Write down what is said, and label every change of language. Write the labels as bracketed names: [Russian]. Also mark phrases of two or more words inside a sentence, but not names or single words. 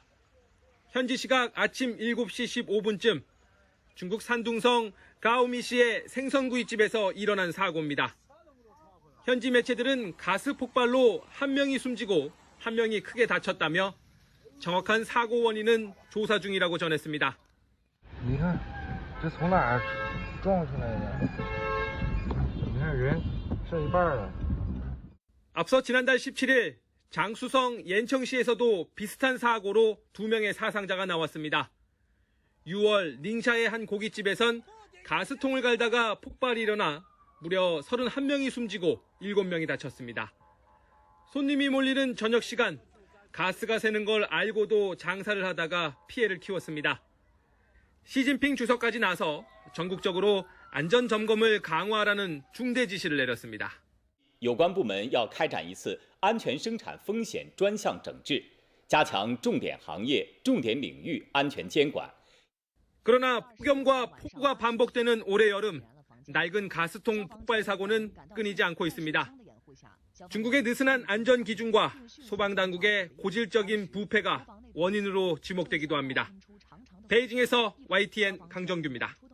[Korean] 현지 시각 아침 7시 15분쯤 중국 산둥성 가오미시의 생선구이집에서 일어난 사고입니다. 현지 매체들은 가스 폭발로 한 명이 숨지고 한 명이 크게 다쳤다며 정확한 사고 원인은 조사 중이라고 전했습니다. [Chinese] 你看这从哪儿撞出来的？你看人剩一半了。 [Korean] 앞서 지난달 17일 장수성 옌청시에서도 비슷한 사고로 2명의 사상자가 나왔습니다. 6월 닝샤의 한 고깃집에선 가스통을 갈다가 폭발이 일어나 무려 31명이 숨지고 7명이 다쳤습니다. 손님이 몰리는 저녁 시간, 가스가 새는 걸 알고도 장사를 하다가 피해를 키웠습니다. 시진핑 주석까지 나서 전국적으로 안전 점검을 강화하라는 중대 지시를 내렸습니다. [Chinese] 有关部门要开展一次安全生产风险专项整治，加强重点行业、重点领域安全监管。 [Korean] 그러나 폭염과 폭우가 반복되는 올해 여름, 낡은 가스통 폭발 사고는 끊이지 않고 있습니다. 중국의 느슨한 안전 기준과 소방당국의 고질적인 부패가 원인으로 지목되기도 합니다. 베이징에서 YTN 강정규입니다.